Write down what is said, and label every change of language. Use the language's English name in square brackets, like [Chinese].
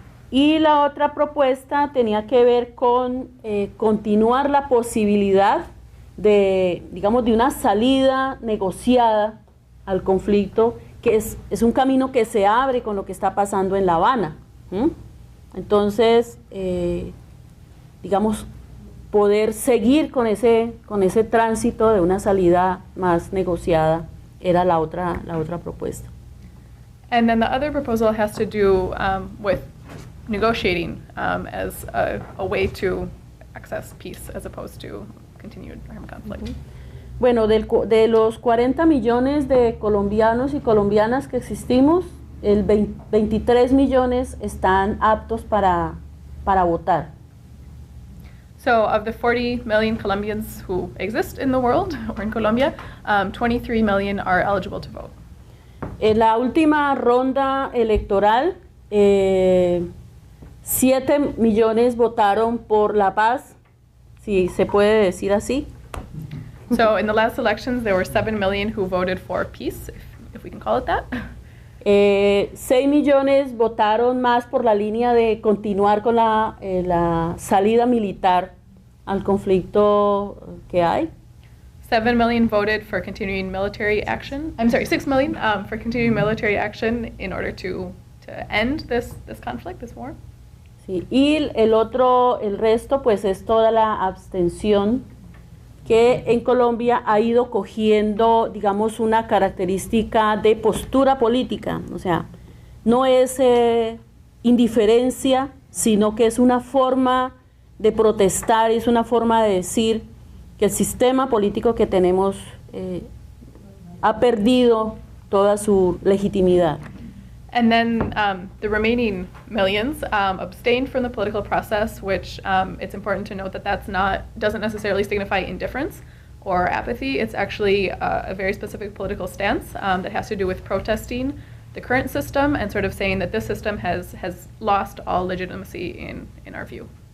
[Spanish] Y la otra propuesta tenía que ver con continuar la posibilidad de, digamos, de una salida negociada al conflicto, que es un camino que se abre con lo que está pasando en La Habana. Entonces, digamos, poder seguir con ese tránsito de una salida más negociada era la otra propuesta. [English] And then the other proposal has to do with negotiating as a way to access peace as opposed to continued armed conflict. [Spanish] Bueno, de los 40 millones de colombianos y colombianas que existimos, 23 millones están aptos para votar. [English] So of the 40 million Colombians who exist in the world, or in Colombia, 23 million are eligible to vote. [Spanish] En la última ronda electoral, 7 millones votaron por la paz, si se puede decir así. [English] So in the last elections, there were 7 million who voted for peace, if we can call it that. [Spanish] 6 millones votaron más por la línea de continuar con la salida militar al conflicto que hay. [English] 7 million voted for continuing military action. I'm sorry, 6 million for continuing military action in order to end this conflict, this war. [Spanish] Sí, y el resto pues es toda la abstención que en Colombia ha ido cogiendo, digamos, una característica de postura política, o sea, no es indiferencia, sino que es una forma de protestar, es una forma de decir que el sistema político que tenemos ha perdido toda su legitimidad. [English] And then the remaining millions abstained from the political process, which it's important to note that doesn't necessarily signify indifference or apathy. It's actually a very specific political stance that has to do with protesting the current system and sort of saying that this system has lost all legitimacy in our view.